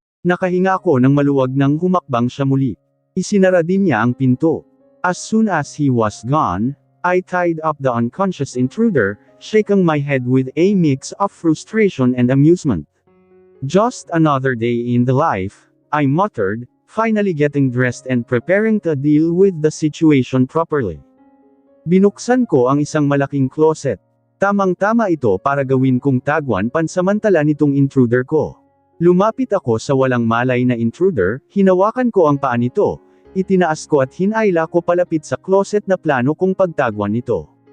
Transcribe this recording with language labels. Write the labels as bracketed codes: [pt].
[tl] Nakahinga ako ng maluwag nang humakbang siya muli. Isinara din niya ang pinto. [en] As soon as he was gone, I tied up the unconscious intruder, shaking my head with a mix of frustration and amusement. Just another day in the life, I muttered, finally getting dressed and preparing to deal with the situation properly. [tl] Binuksan ko ang isang malaking closet. Tamang-tama ito para gawin kong tagwan pansamantala nitong intruder ko. Lumapit ako sa walang malay na intruder, hinawakan ko ang paa nito, itinaas ko at hinayla ko palapit sa closet na plano kong pagtagwan nito.